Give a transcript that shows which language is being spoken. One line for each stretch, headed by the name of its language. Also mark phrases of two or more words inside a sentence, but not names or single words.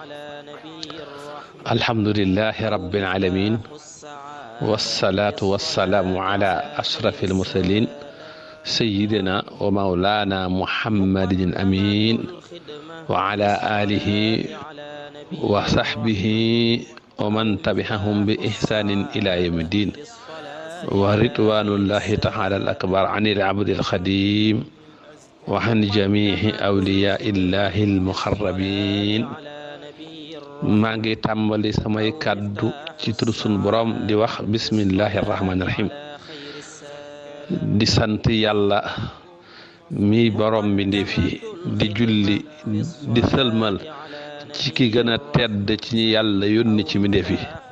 Arabic: الحمد لله رب العالمين، والصلاة والسلام على أشرف المرسلين سيدنا ومولانا محمد الأمين وعلى آله وصحبه ومن تبعهم بإحسان إلى يوم الدين، ورضوان الله تعالى الأكبر عن العبد الخديم وعن جميع أولياء الله المقربين.
Wolof: maa ngi tàmbali samay kàddu ci turu sunu borom di wax
Arabic: بسم الله الرحمن الرحيم,
Wolof: di sant yàlla mi borom mbindéef yi, di julli di sëlmal ci ki gën a tedd ci ñi yàlla yónni ci mbindéef yi.